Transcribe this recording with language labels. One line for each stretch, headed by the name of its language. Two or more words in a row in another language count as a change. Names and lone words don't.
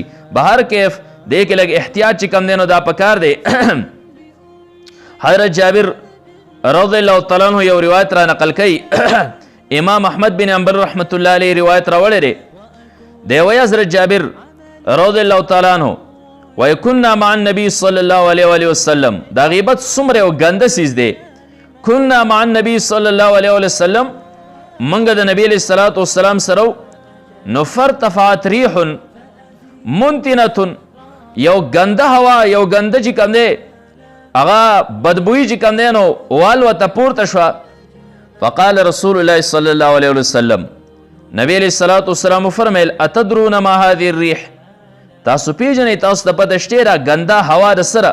Pashto: بهر کیف دې کې لږ احتیاط چې کوم دی نو دا پکار دی. حضرت جابر
Arabic: رضی الله تعالی عنہ
Pashto: یو روایت را نقل کوي، امام احمد بن حنبل
Arabic: رحمت الله علیه
Pashto: روایت راوړی دی. دی وایي حضرت جابر
Arabic: رضی الله تعالی عنہ
Pashto: وایي
Arabic: کنا مع النبي صلی الله علیه وآله وسلم،
Pashto: دا غیبت څومره یو ګنده څیز دی.
Arabic: کنا مع النبي صلی الله علیه وآله وسلم،
Pashto: موږ د نبی
Arabic: علیه الصلاة والسلام
Pashto: سره نو
Arabic: فارتفعت ریح منتنه،
Pashto: یو ګنده هوا یو ګنده چې کوم دی هغه بدبویي چې کوم دی نو والوته پورته شوه.
Arabic: فقال رسول الله صلی الله علیه وسلم، نبی علیه الصلاة والسلام وفرمیل اتدرون ما هذه الریح،
Pashto: تاسو پیژنئ تاسو ته پته شته دا ګنده هوا د سره؟